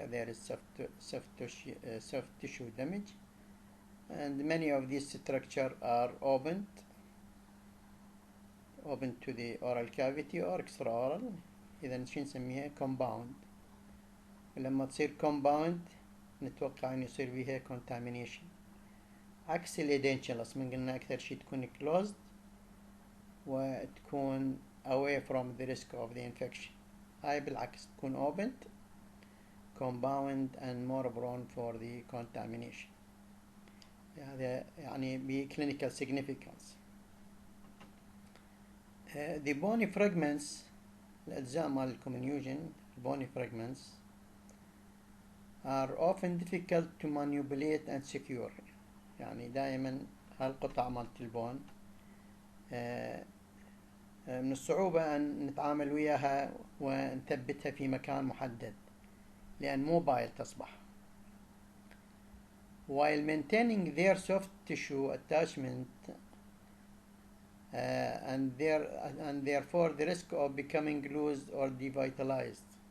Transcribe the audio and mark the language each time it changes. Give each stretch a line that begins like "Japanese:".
English: There is soft tissue damage, and many of these structures are open to the oral cavity or extraoral.
Arabic: إذا شو نسميها compound، ولما تصير compound نتوقع أن يصير بها contamination، عكس الإيدنشلس من قلنا أكثر شيء تكون closed وتكون
English: away from the risk of the infection.
Arabic: هاي بالعكس تكون
English: opened compound and more prone for the contamination.
Arabic: هذا يعني ب
English: clinical significance. The bony fragments،
Arabic: الأجزاء مال الكومينيوجن
English: bony fragments are often difficult to manipulate and secure.
Arabic: يعني دائما هالقطع مالت البون من الصعوبة أن نتعامل وياها ونثبتها في مكان محدد، لأن موبايل تصبح.
English: While maintaining their soft tissue attachment and therefore the risk of becoming loose or devitalized.